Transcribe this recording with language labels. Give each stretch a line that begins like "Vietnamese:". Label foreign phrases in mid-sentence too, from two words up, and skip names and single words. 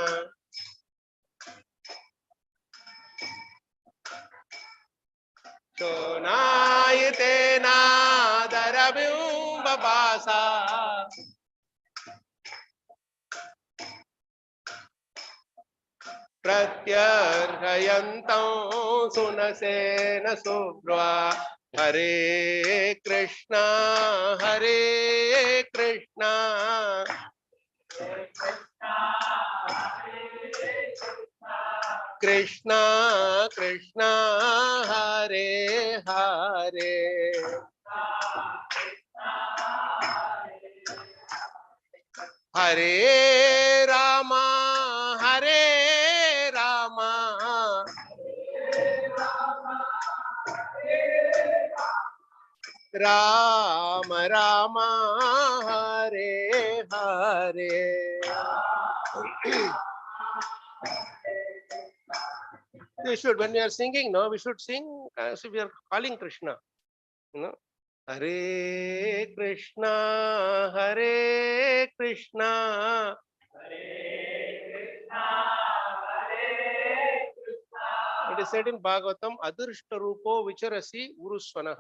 Sanskrit: Shonayitena darabhyumbapasa. Pratyarhayantam sunasena subhva. Hare Krishna, Hare Krishna, Krishna Krishna, Hare Hare. Hare Rama, Hare Rama, Rama Rama, Hare Hare.
English: We should, when we are singing, no, we should sing as if we are calling Krishna. You know,
Sanskrit: Hare Krishna, Hare Krishna,
English: it is said in Bhagavatam,
Sanskrit: अदृष्ट रूपो विचरसि उरुस्वनः.